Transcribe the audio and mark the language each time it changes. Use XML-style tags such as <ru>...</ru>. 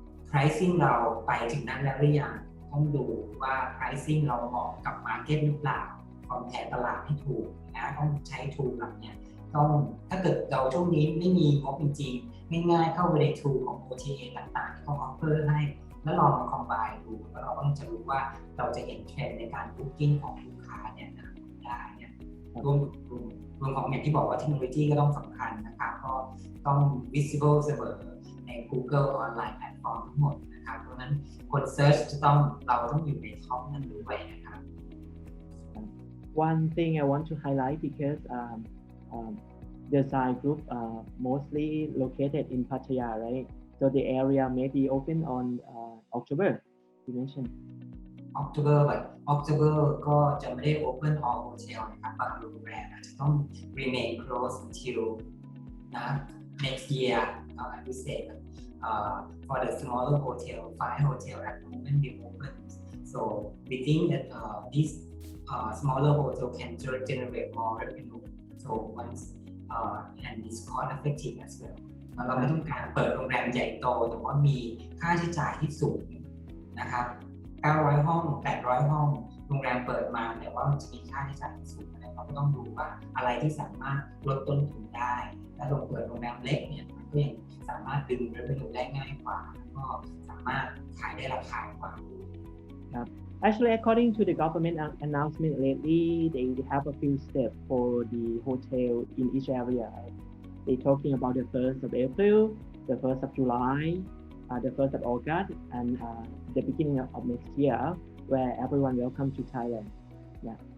<th>pricing เราไปถึงนั้นแล้วหรือยังต้องดูว่า pricing เราเหมาะกับ market หรือเปล่าcompare ตลาดให้ถูกนะต้องใช้ tool เหล่านี้ต้องถ้าเกิดเราช่วงนี้ไม่มีงบจริงๆง่ายๆเข้าไปใน tool ของ OTA ต่างๆที่เขา offer ให้แล้วลองมา combine ดูแล้วเราก็จะรู้ว่าเราจะเห็นเทรนด์ในการ booking ของลูกค้าเนี่ยได้เนี่ยรวม ของอย่างที่บอกว่าเทคโนโลยีก็ต้องสำคัญนะครับก็ต้อง visible เสมอใน Google ออนไลน์แพลตฟอร์มทั้งหมดนะครับเพราะฉะนั้นคน search เราต้องอยู่ในท็อปนั้นด้วยนะครับ</th> <en>One thing I want to highlight because the Zign Group mostly located in Pattaya, right? So the area may be open on October. You mentioned.</en> <th>October ก็จะไม่ได้ open all hotel นะครับบางโรงแรมอาจจะต้อง</th> <en>remain closed until next year. I would say for the smaller hotel, 5 hotel at the moment will open. So we think that this smaller hotel can generate more revenue. So once and it's cost effective as well.</en> <th>เราไม่ต้องการเปิดโรงแรมใหญ่โตแต่ว่ามีค่าใช้จ่ายที่สูงนะครับ900 ห้อง800 ห้องโรงแรมเปิดมาแต่ว่ามันจะมีค่าใช้จ่ายที่สูงเราก็ต้องดูว่าอะไรที่สามารถลดต้นทุนได้และลงเปิดโรงแรมเล็กเนี่ยมันก็ยังสามารถดึง revenue ได้ง่ายกว่าแล้วก็สามารถขายได้ราคากว่า ครับ</th> <en>Actually, according to the government announcement lately, they have a few steps for the hotel in each area. They're talking about the 1st of April, the 1st of July, the 1st of August, and the beginning of next year, where everyone welcome to Thailand. Yeah.</en>